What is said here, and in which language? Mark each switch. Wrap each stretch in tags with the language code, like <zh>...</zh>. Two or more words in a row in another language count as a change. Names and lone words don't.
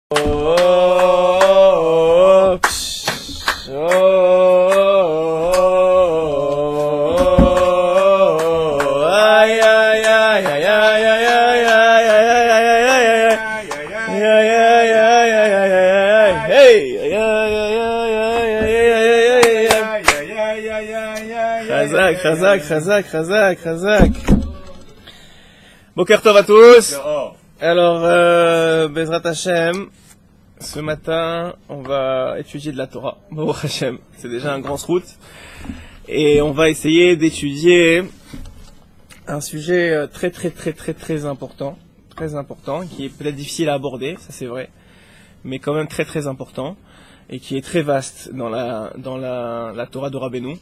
<he>Oh, ay, ay, ay, ay, ay, ay, ay, ay, ay, בוקר טוב</he> <fr>à tous. Alors,</fr> <he>בעזרת השם,</he> <fr>ce matin, on va étudier de la Torah.</fr> <he>ברוך השם,</he> <fr>c'est déjà un grand route. Et on va essayer d'étudier un sujet très important, qui est peut-être difficile à aborder, ça c'est vrai, mais quand même très important, et qui est très vaste dans la Torah de Rabbeinu.</fr>